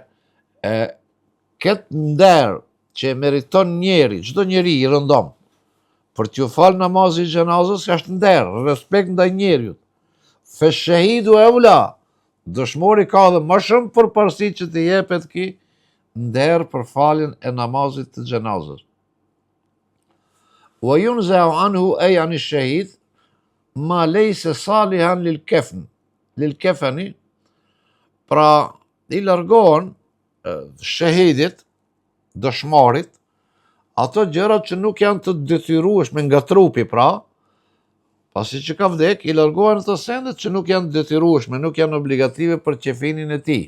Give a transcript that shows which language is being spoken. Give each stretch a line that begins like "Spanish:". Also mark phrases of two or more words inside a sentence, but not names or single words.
Albanian: Këtë nder që meriton njeri, çdo njeri i rëndom, për t'ju fal namazin gjenazës, është nder, respekt ndaj njeriut.
Arabic: فالشهيد أولى,
Albanian: dëshmori ka dhe më shumë përparësi që të jepet ki nder për faljen e namazit të gjenazës.
Arabic: وينزع عنه أي عن الشهيد ما ليس صالحا للكفن,
Albanian: pra i largohen shahidit, dëshmarit, ato gjërat që nuk janë të detyrueshme nga trupi, pra pasi që ka vdek, i largohen ato sendet që nuk janë detyrueshme, nuk janë obligative për qefinin e tij.